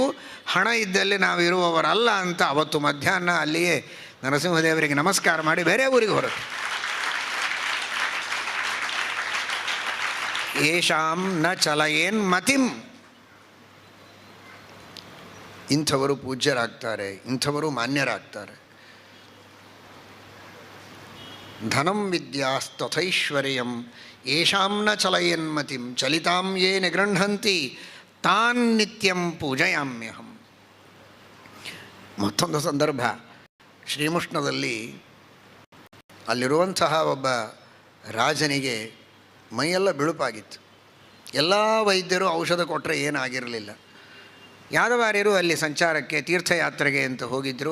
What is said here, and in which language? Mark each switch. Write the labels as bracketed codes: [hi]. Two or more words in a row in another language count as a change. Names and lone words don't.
[kn] ಹಣ ಇದ್ದಲ್ಲಿ ನಾವು ಇರುವವರಲ್ಲ ಅಂತ ಅವತ್ತು ಮಧ್ಯಾಹ್ನ ಅಲ್ಲಿಯೇ ನರಸಿಂಹದೇವರಿಗೆ ನಮಸ್ಕಾರ ಮಾಡಿ ಬೇರೆ ಊರಿಗೆ ಹೊರಟು. [sa] ಯೇಷಾಂ ನ ಚಲಯೇನ್ಮತಿಂ. [kn] ಇಂಥವರು ಪೂಜ್ಯರಾಗ್ತಾರೆ, ಇಂಥವರು ಮಾನ್ಯರಾಗ್ತಾರೆ. [sa] ಧನಂ ವಿದ್ಯಾಸ್ತಥೈಶ್ವರ್ಯಂ ಯೇಷಾಂ ನ ಚಲಯೇನ್ಮತಿಂ ಚಲಿತಾಂ ಯೇ ನಿಗೃಹಂತಿ ತಾನ್ ನಿತ್ಯಂ ಪೂಜಯಾಮ್ಯಹಂ. [kn] ಮತ್ತೊಂದು ಸಂದರ್ಭ, ಶ್ರೀಮುಷ್ಣದಲ್ಲಿ ಅಲ್ಲಿರುವಂತಹ ಒಬ್ಬ ರಾಜನಿಗೆ ಮೈಯೆಲ್ಲ ಬಿಳುಪಾಗಿತ್ತು. ಎಲ್ಲ ವೈದ್ಯರು ಔಷಧ ಕೊಟ್ಟರೆ ಏನಾಗಿರಲಿಲ್ಲ. ಯಾದವಾರ್ಯರು ಅಲ್ಲಿ ಸಂಚಾರಕ್ಕೆ, ತೀರ್ಥಯಾತ್ರೆಗೆ ಅಂತ ಹೋಗಿದ್ದರು.